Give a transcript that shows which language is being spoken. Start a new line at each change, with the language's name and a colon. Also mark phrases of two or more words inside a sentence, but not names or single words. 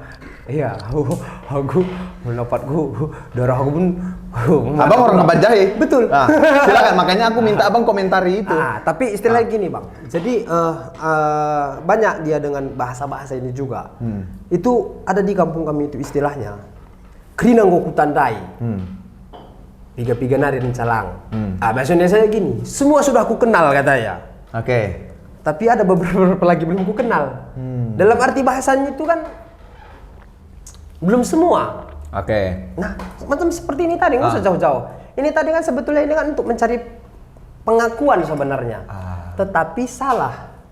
Indonesian: Iya, aku pendapatku darah aku pun. Abang orang Kaban Jahe? Betul. Nah, silakan, makanya aku minta abang komentari itu. Tapi istilah gini bang. Jadi banyak dia dengan bahasa-bahasa ini juga. Itu ada di kampung kami itu istilahnya.
Batak Karo: Kerinang ku tandai. Piga-piga nari rencalang.
Indonesian: Maksudnya saya gini. Semua sudah aku kenal katanya. Oke. Tapi ada beberapa lagi belum ku kenal. Dalam arti bahasanya itu kan belum semua. Oke. Nah, macam seperti ini tadi nggak usah jauh-jauh. Ini tadi kan sebetulnya ini kan untuk mencari pengakuan sebenarnya, tetapi salah